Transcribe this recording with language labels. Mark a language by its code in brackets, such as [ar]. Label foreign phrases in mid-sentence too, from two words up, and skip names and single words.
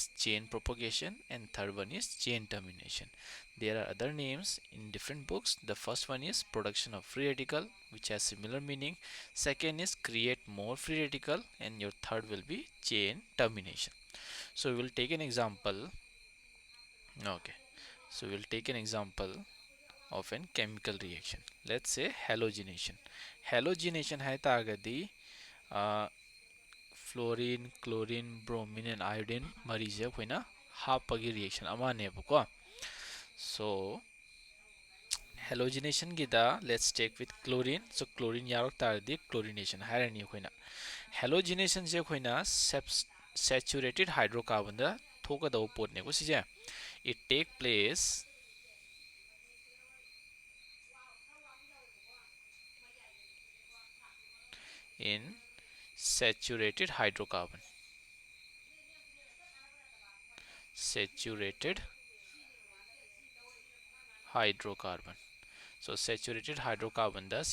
[en] chain propagation and third one is chain termination there are other names in different books the first one is production of free radical which has similar meaning second is create more free radical and your third will be chain termination so we will take an example okay so we will take an example of an chemical reaction let's say halogenation [mni] hai tagadi [en] fluorine chlorine bromine and iodine [mni] marise khoina hapagi reaction amane ko [en] so halogenation [mni] gida [en] let's take with chlorine so chlorine [mni] yarok tardi chlorination hairani khoina halogenation je khoina [en] saturated hydrocarbon [mni] da thoka daw pot ne ko sije [en] it take place in saturated hydrocarbon so saturated hydrocarbon da